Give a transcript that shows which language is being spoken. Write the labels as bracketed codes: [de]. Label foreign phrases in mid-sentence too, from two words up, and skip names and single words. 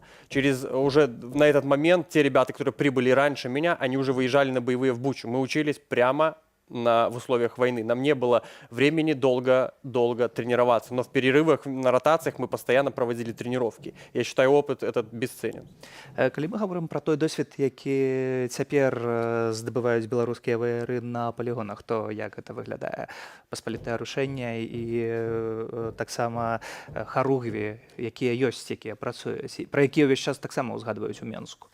[ru] Уже на этот момент те ребята, которые прибыли раньше меня, они уже выезжали на боевые в Бучу. Мы учились прямо в условиях войны. Нам не было времени долго тренироваться, но в перерывах, на ротациях мы постоянно проводили тренировки. Я считаю, опыт этот бесценен. [be] Калі мы гаворым пра той досвед, які цяпер здабываюць беларускія ваяры на палігонах, то як гэта выглядае? Паспалітае рушэнне і таксама харугві, якія ёсць, якія працуюць, пра якія ўвесь час таксама ўзгадваюць у Менску.